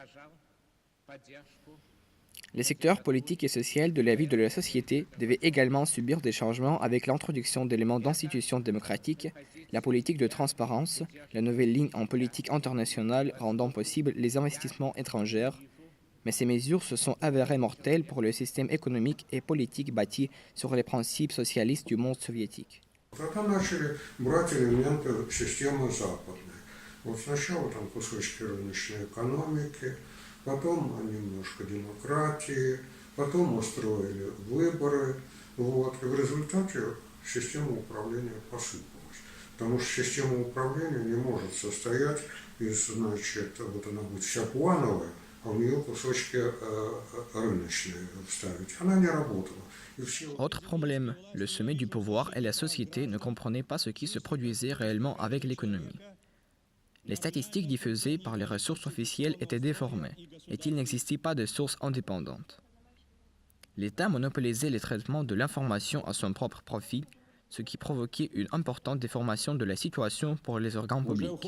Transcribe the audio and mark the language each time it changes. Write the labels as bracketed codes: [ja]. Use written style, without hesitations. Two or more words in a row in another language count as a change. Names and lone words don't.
[fr] Les secteurs politiques et sociaux de la vie de la société devaient également subir des changements avec l'introduction d'éléments d'institutions démocratiques, la politique de transparence, la nouvelle ligne en politique internationale rendant possible les investissements étrangers, mais ces mesures se sont avérées mortelles pour le système économique et politique bâti sur les principes socialistes du monde soviétique. [ru] Тогда начали брать элементы системы западной. Вот сначала там кусочки рыночной экономики, потом немножко демократии, потом устроили выборы. Вот. И в результате система управления посыпалась. Потому что система управления не может состоять из, значит, вот она будет вся плановая, а в нее кусочки рыночные вставить. Она не работала. [fr] Autre problème, le sommet du pouvoir et la société ne comprenaient pas ce qui se produisait réellement avec l'économie. Les statistiques diffusées par les ressources officielles étaient déformées et il n'existait pas de sources indépendantes. L'État monopolisait le traitement de l'information à son propre profit, ce qui provoquait une importante déformation de la situation pour les organes publics.